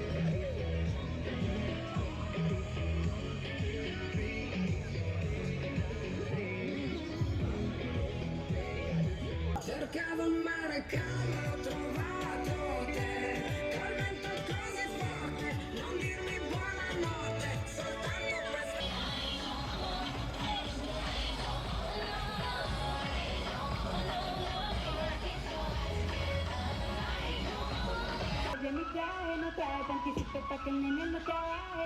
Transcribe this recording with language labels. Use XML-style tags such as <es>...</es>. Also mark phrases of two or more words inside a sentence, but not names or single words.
<it>Cercavo un mare calmo, ho trovato te. Col vento così forte, non dirmi buonanotte, soltanto questo.</it> <es>De mi traje no trae tantísimo pa' que el nene no trabaje.</es>